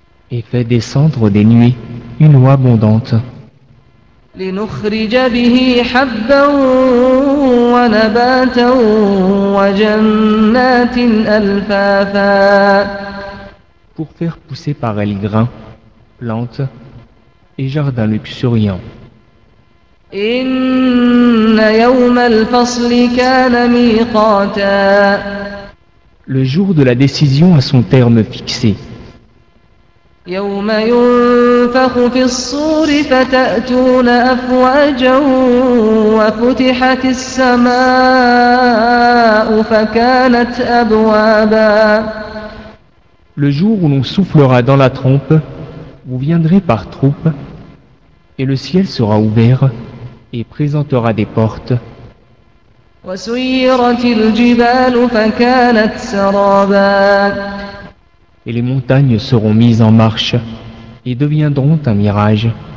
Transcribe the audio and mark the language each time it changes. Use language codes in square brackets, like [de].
[fr] Et fait descendre des nuées une eau abondante. [ar] لنخرج به حبا ونباتا وجنات ألفافا. [fr] Pour faire pousser par elle grains, plantes et jardins luxuriants. [ar] إن يوم الفصل كان ميقاتا. [fr] Le jour de la décision a son terme fixé. [ar] يوم ينفخ في الصور فتأتون أفواجا وفتحت السماء فكانت أبوابا. [fr] Le jour où l'on soufflera dans la trompe, vous viendrez par troupes, et le ciel sera ouvert et présentera des portes. [ar] وسيرت الجبال فكانت سرابا. [fr] Et les montagnes seront mises en marche et deviendront un mirage.